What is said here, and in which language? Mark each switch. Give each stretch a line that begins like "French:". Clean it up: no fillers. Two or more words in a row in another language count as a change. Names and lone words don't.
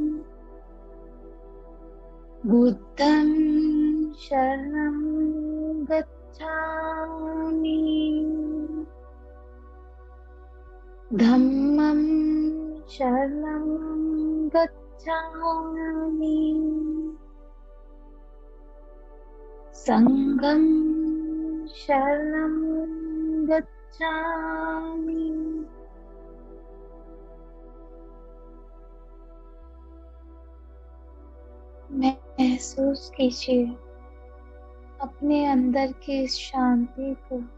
Pali: बुद्धं शरणं गच्छामि, धम्मं शरणं गच्छामि, संघं शरणं गच्छामि।
Hindi: महसूस कीजिए अपने अंदर की इस शांति को।